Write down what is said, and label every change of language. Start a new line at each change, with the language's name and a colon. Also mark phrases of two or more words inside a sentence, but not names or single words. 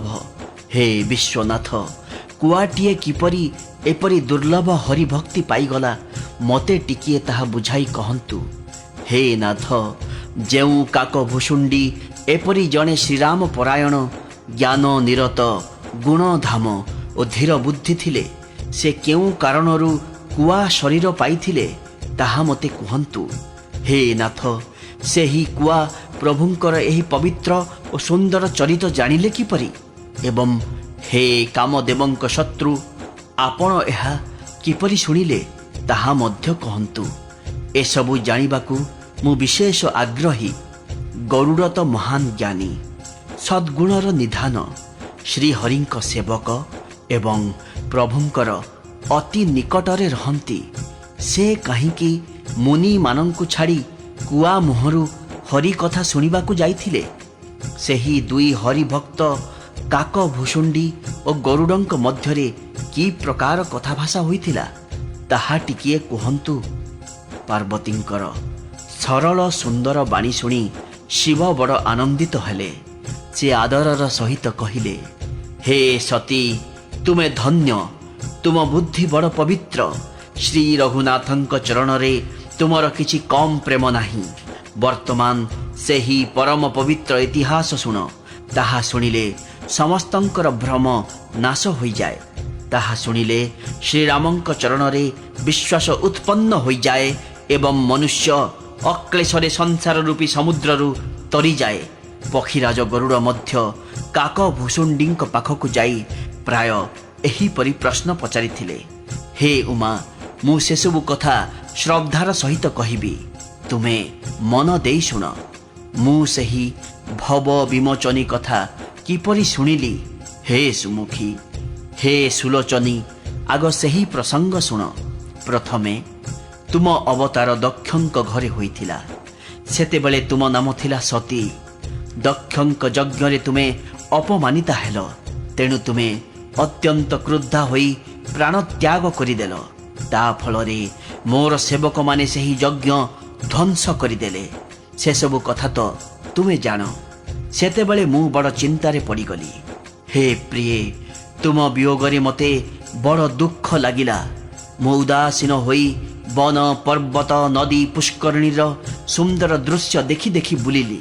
Odia: ହେ ବିଶ୍ୱନାଥ, କୁଆଟିଏ କିପରି ଏପରି ଦୁର୍ଲଭ ହରିଭକ୍ତି ପାଇଗଲା ମତେ ଟିକିଏ ତାହା ବୁଝାଇ କହନ୍ତୁ। ହେ ନାଥ, ଯେଉଁ କାକ ଭୁଷୁଣ୍ଡୀ ଏପରି ଜଣେ ଶ୍ରୀରାମ ପରାୟଣ ଜ୍ଞାନ ନିରତ ଗୁଣଧାମ ଓ ଧୀର ବୁଦ୍ଧି ଥିଲେ ସେ କେଉଁ କାରଣରୁ କୁଆ ଶରୀର ପାଇଥିଲେ ତାହା ମତେ କହନ୍ତୁ। ହେ ନାଥ, ସେହି କୁଆ ପ୍ରଭୁଙ୍କର ଏହି ପବିତ୍ର ଓ ସୁନ୍ଦର ଚରିତ ଜାଣିଲେ କିପରି ଏବଂ ହେ କାମଦେବଙ୍କ ଶତ୍ରୁ ଆପଣ ଏହା କିପରି ଶୁଣିଲେ ତାହା ମଧ୍ୟ କହନ୍ତୁ। ଏସବୁ ଜାଣିବାକୁ ମୁଁ ବିଶେଷ ଆଗ୍ରହୀ। ଗରୁଡ଼ ତ ମହାନ ଜ୍ଞାନୀ, ସଦ୍ଗୁଣର ନିଧାନ, ଶ୍ରୀହରିଙ୍କ ସେବକ ଏବଂ ପ୍ରଭୁଙ୍କର ଅତି ନିକଟରେ ରହନ୍ତି। ସେ କାହିଁକି ମୁନି ମାନଙ୍କୁ ଛାଡ଼ି କୁଆ ମୁହଁରୁ ହରି କଥା ଶୁଣିବାକୁ ଯାଇଥିଲେ। ସେହି ଦୁଇ ହରିଭକ୍ତ କାକ ଭୁଷୁଣ୍ଡୀ ଓ ଗରୁଡ଼ଙ୍କ ମଧ୍ୟରେ କି ପ୍ରକାର କଥାଭାଷା ହୋଇଥିଲା ତାହା ଟିକିଏ କହନ୍ତୁ। ପାର୍ବତୀଙ୍କର ସରଳ ସୁନ୍ଦର ବାଣୀ ଶୁଣି ଶିବ ବଡ଼ ଆନନ୍ଦିତ ହେଲେ। ସେ ଆଦରର ସହିତ କହିଲେ, ହେ ସତୀ ତୁମେ ଧନ୍ୟ, ତୁମ ବୁଦ୍ଧି ବଡ଼ ପବିତ୍ର। ଶ୍ରୀ ରଘୁନାଥଙ୍କ ଚରଣ ରେ ତୁମର କିଛି କମ ପ୍ରେମ ନାହିଁ। ବର୍ତ୍ତମାନ ସେହି ପରମ ପବିତ୍ର ଇତିହାସ ଶୁଣ। ତାହା ଶୁଣିଲେ ସମସ୍ତଙ୍କର ଭ୍ରମ ନାଶ ହୋଇ ଯାଏ। ତାହା ଶୁଣିଲେ ଶ୍ରୀରାମଙ୍କ ଚରଣ ରେ ବିଶ୍ୱାସ ଉତ୍ପନ୍ନ ହୋଇ ଯାଏ ଏବଂ ମନୁଷ୍ୟ ଅକ୍ଳେଶରେ ସଂସାର ରୂପୀ ସମୁଦ୍ରରୁ ତରି ଯାଏ। ପକ୍ଷୀରାଜ ଗରୁଡ଼ ମଧ୍ୟ କାକ ଭୁଷୁଣ୍ଡୀଙ୍କ ପାଖକୁ ଯାଇ ପ୍ରାୟ ଏହିପରି ପ୍ରଶ୍ନ ପଚାରିଥିଲେ। ହେ ଉମା, ମୁଁ ସେସବୁ କଥା ଶ୍ରଦ୍ଧାର ସହିତ କହିବି, ତୁମେ ମନ ଦେଇ ଶୁଣ। ମୁଁ ସେହି ଭବ ବିମୋଚନୀ କଥା କିପରି ଶୁଣିଲି। ହେ ସୁମୁଖୀ, ହେ ସୁଲୋଚନୀ, ଆଗ ସେହି ପ୍ରସଙ୍ଗ ଶୁଣ। ପ୍ରଥମେ ତୁମ ଅବତାର ଦକ୍ଷଙ୍କ ଘରେ ହୋଇଥିଲା। ସେତେବେଳେ ତୁମ ନାମ ଥିଲା ସତୀ। ଦକ୍ଷଙ୍କ ଯଜ୍ଞ ତୁମେ ଅପମାନିତା ହେଲ, ତେଣୁ ତୁମେ ଅତ୍ୟନ୍ତ କ୍ରୁଦ୍ଧା ହୋଇ ପ୍ରାଣ ତ୍ୟାଗ କରିଦେଲ। ତା ଫଳରେ ମୋର ସେବକ ମାନେ ସେହି ଯଜ୍ଞ ଧ୍ୱଂସ କରିଦେଲେ। ସେ ସବୁ କଥା ତ ତୁମେ ଜାଣ। ସେତେବେଳେ ମୁଁ ବଡ଼ ଚିନ୍ତାରେ ପଡ଼ିଗଲି। ହେ ପ୍ରିୟ, ତୁମ ବିୟୋଗରେ ମତେ ବଡ଼ ଦୁଃଖ ଲାଗିଲା। ମୁଁ ଉଦାସୀନ ହୋଇ ବନ ପର୍ବତ ନଦୀ ପୁଷ୍କରିଣୀର ସୁନ୍ଦର ଦୃଶ୍ୟ ଦେଖି ଦେଖି ବୁଲିଲି।